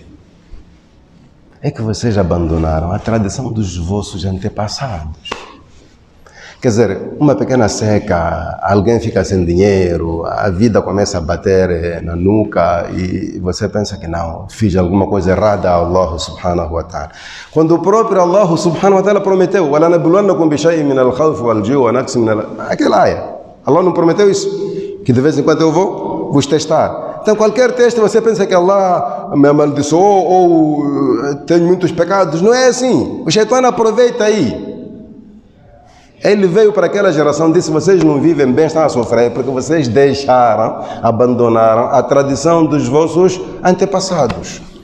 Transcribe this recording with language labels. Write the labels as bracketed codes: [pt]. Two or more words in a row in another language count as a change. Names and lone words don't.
[pt] É que vocês abandonaram a tradição dos vossos antepassados. Quer dizer, uma pequena seca, alguém fica sem dinheiro, a vida começa a bater na nuca e você pensa que não, fiz alguma coisa errada a Allah [ar] سبحانه وتعالى. [pt] Quando o próprio Allah [ar] سبحانه وتعالى [pt] prometeu, [ar] وَلَنَبْلُوَنَّكُمْ بِشَيْءٍ مِنَ الْخَوْفِ وَالْجُوعِ وَنَقْصٍ مِنَ [pt] aquela área. Allah não prometeu isso? Que de vez em quando eu vou vos testar. Então qualquer teste você pensa que Allah me amaldiçoou ou tem muitos pecados. Não é assim. O Shaitã aproveita aí. Ele veio para aquela geração e disse, vocês não vivem bem, estão a sofrer, porque vocês deixaram, abandonaram a tradição dos vossos antepassados.